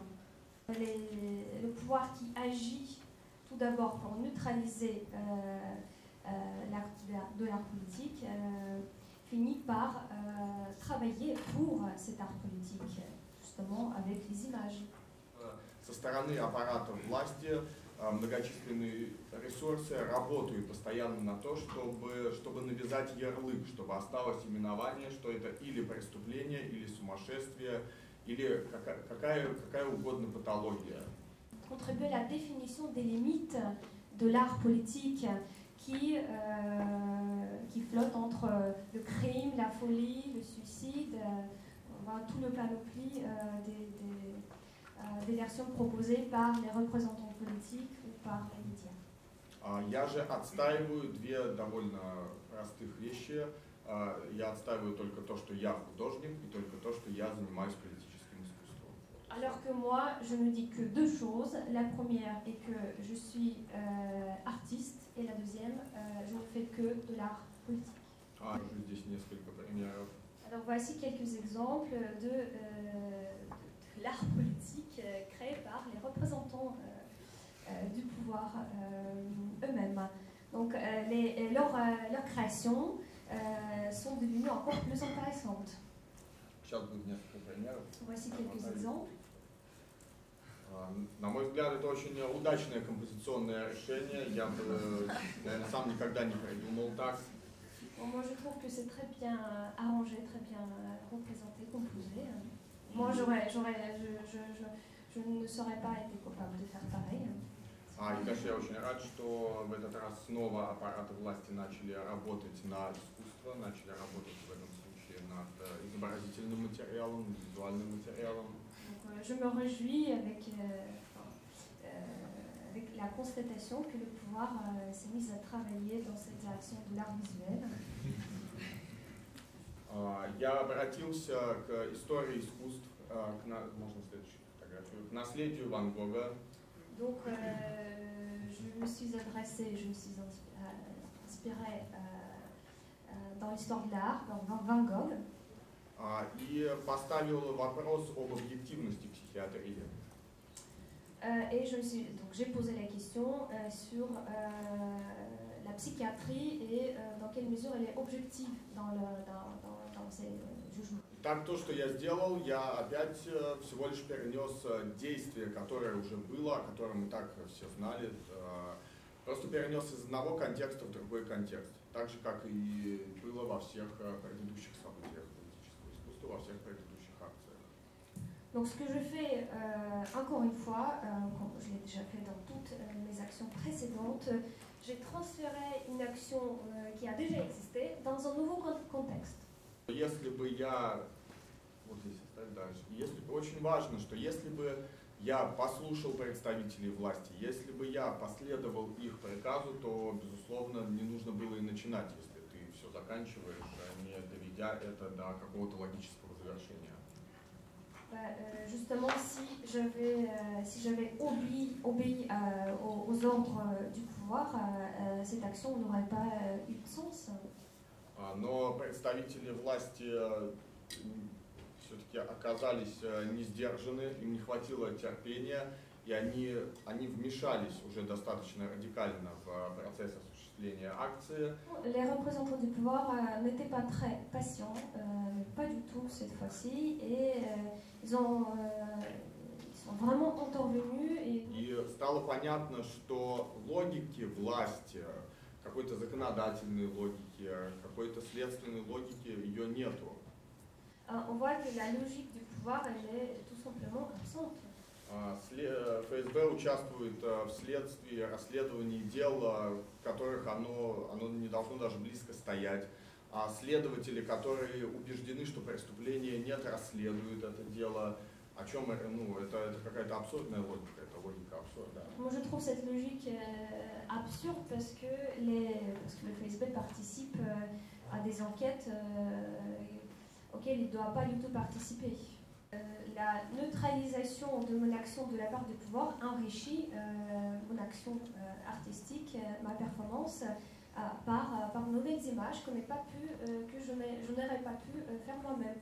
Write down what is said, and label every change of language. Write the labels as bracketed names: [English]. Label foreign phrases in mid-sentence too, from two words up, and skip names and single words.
[French] Le pouvoir qui agit tout d'abord pour neutraliser l'art de l'art politique, finit par travailler pour cet art politique, justement avec les images. [Russian] Со стороны аппарата власти многочисленные ресурсы работают постоянно на то, чтобы навязать ярлык, чтобы осталось именование, что это или преступление, или сумасшествие, или какая угодно патология. [French] Contribuer à la définition des limites de l'art politique qui flotte entre le crime, la folie, le suicide, on voit tout le panoplie des versions proposées par les représentants politiques ou par les médias. [Russian] Я же отстаиваю две довольно простых вещи. Я отстаиваю только то, что я художник, и только то, что я занимаюсь политическим искусством. [French] Alors que moi, je ne dis que deux choses. La première est que je suis artiste, et la deuxième, je ne fais que de l'art politique. [Russian] Здесь несколько примеров. [French] Alors voici quelques exemples de l'art politique créé par les représentants du pouvoir eux-mêmes. Donc leurs créations sont devenues encore plus intéressantes. Voici quelques exemples. [Russian] На мой взгляд, это очень удачное композиционное решение. Я бы, наверное, сам никогда не придумал так. [French] Moi, je trouve que c'est très bien arrangé, très bien représenté, composé. Moi, je ne serais pas été capable de faire pareil. [Russian] И, конечно, я очень рад, что в этот раз снова аппараты власти начали работать на искусство, начали работать в этом случае над изобразительным материалом, визуальным материалом. [French] Donc, je me réjouis avec la constatation que le pouvoir s'est mis à travailler dans cette direction de l'art visuel. [Russian] Я обратился к истории искусств, можно следующую фотографию, к наследию Ван Гога. [French] Donc, je me suis adressée, je me suis inspirée dans l'histoire de l'art, dans Van Gogh. [Russian] И поставил вопрос об объективности психиатрии. [French] Et j'ai posé la question sur la psychiatrie et dans quelle mesure elle est objective dans ses jugements. [Russian] Так, то, что я сделал, я опять всего лишь перенес действие, которое уже было, о котором мы так все знали, просто перенес из одного контекста в другой контекст. Так же, как и было во всех предыдущих событиях политического искусства, во всех предыдущих акциях. [French] Donc ce que je fais, encore une fois, comme je l'ai déjà fait dans toutes mes actions précédentes, j'ai transféré une action qui a déjà existé dans un nouveau contexte. [Russian] Если бы я, вот здесь оставить дальше, очень важно, что если бы я послушал представителей власти, если бы я последовал их приказу, то, безусловно, не нужно было и начинать, если ты все заканчиваешь, не доведя это до какого-то логического завершения. [French] Justement, si j'avais obéi aux ordres du pouvoir, cette action n'aurait pas eu de sens. [Russian] Но представители власти все-таки оказались не сдержаны, им не хватило терпения, и они вмешались уже достаточно радикально в процесс осуществления акции. [French] Les représentants du pouvoir n'étaient pas très patients, pas du tout cette fois-ci, et ils sont vraiment intervenus. [Russian] И стало понятно, что логики власти, какой-то законодательной логики, какой-то следственной логики, ее нету. [French] On voit que la logique du pouvoir, elle est tout simplement absente. [Russian] ФСБ участвует в следствии, расследовании дел, в которых оно не должно даже близко стоять. А следователи, которые убеждены, что преступления нет, расследуют это дело. О чем это какая-то абсурдная логика, это логика абсурда. [French] Moi je trouve cette logique absurde parce que le FSB participe à des enquêtes auxquelles il ne doit pas du tout participer. La neutralisation de mon action de la part du pouvoir enrichit mon action artistique, ma performance, par de nouvelles images que je n'aurais pas pu faire moi-même.